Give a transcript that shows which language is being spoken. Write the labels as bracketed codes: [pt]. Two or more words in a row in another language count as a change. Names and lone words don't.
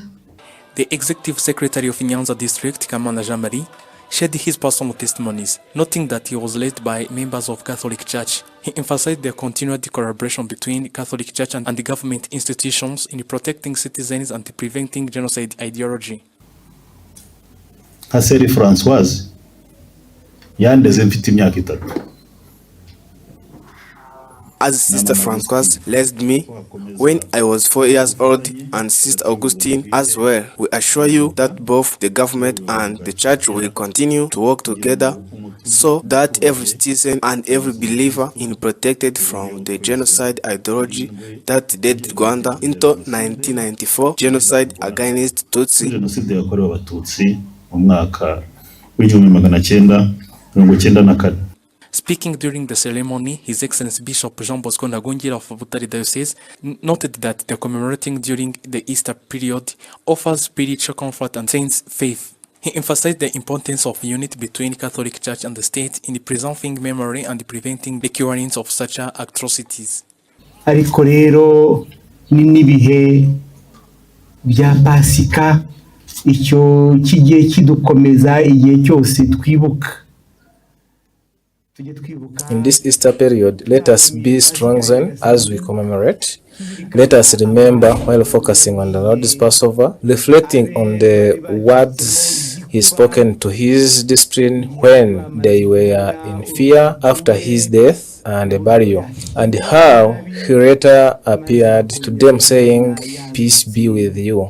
[en] The Executive Secretary of Nyanza District, Kamana Jean-Marie, shared his personal testimonies, noting that he was led by members of Catholic Church. He emphasized the continued collaboration between Catholic Church and the government institutions in protecting citizens and preventing genocide ideology. [rw] Kaseri Françoise yandeze mfite imyaka 3. [en] As Sister Françoise raised me when I was 4 years old, and Sister Augustine as well, we assure you that both the government and the church will continue to work together so that every citizen and every believer is protected from the genocide ideology that led Rwanda into 1994 genocide against Tutsi. [rw] Jenoside yakorewe Abatutsi mu mwaka w'1994. [en] Speaking during the ceremony, His Excellency Bishop Jean Bosco Ntagungira of Butare Diocese noted that the commemorating during the Easter period offers spiritual comfort and saints' faith. He emphasized the importance of unity between Catholic Church and the state in preserving memory and preventing the recurrence of such atrocities. [rw] Ariko rero n'ibihe bya Pasika icyo kigiye kidukomeza igihe cyose twibuka. [en] In this Easter period, let us be strengthened as we commemorate. Let us remember while focusing on the Lord's Passover, reflecting on the words He spoken to His disciples when they were in fear after His death and burial, and how He later appeared to them saying, "Peace be with you.